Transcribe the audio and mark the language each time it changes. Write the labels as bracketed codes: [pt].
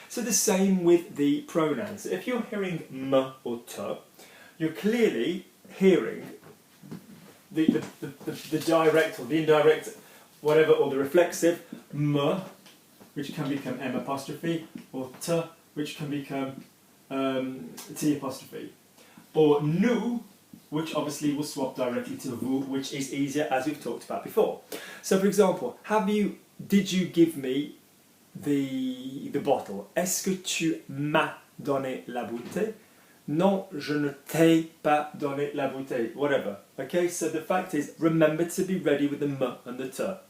[en] So the same with the pronouns. If you're hearing m or t, you're clearly hearing the direct or the indirect, whatever, or the reflexive m, which can become M apostrophe, or T, which can become T apostrophe. Or nous, which obviously will swap directly to vous, which is easier, as we've talked about before. So for example, did you give me the bottle? [fr] Est-ce que tu m'as donné la bouteille? Non, je ne t'ai pas donné la bouteille. [en] Whatever. Okay, so the fact is, remember to be ready with the M and the T.